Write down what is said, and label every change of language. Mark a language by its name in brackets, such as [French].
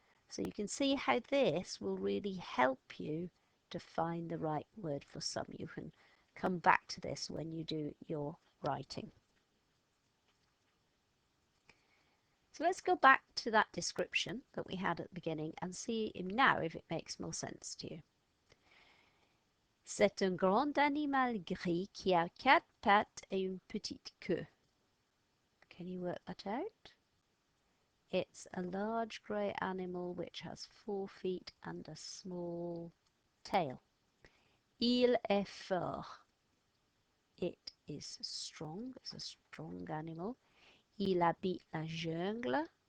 [English] So you can see how this will really help you to find the right word for some. You can come back to this when you do your writing. So let's go back to that description that we had at the beginning and see now if it makes more sense to you. [French] C'est un grand animal gris qui a 4 pattes et une petite queue. [English] Can you work that out? It's a large grey animal which has 4 feet and a small tail. [French] Il est fort. [English] It is strong. It's a strong animal. [French] Il habite la jungle.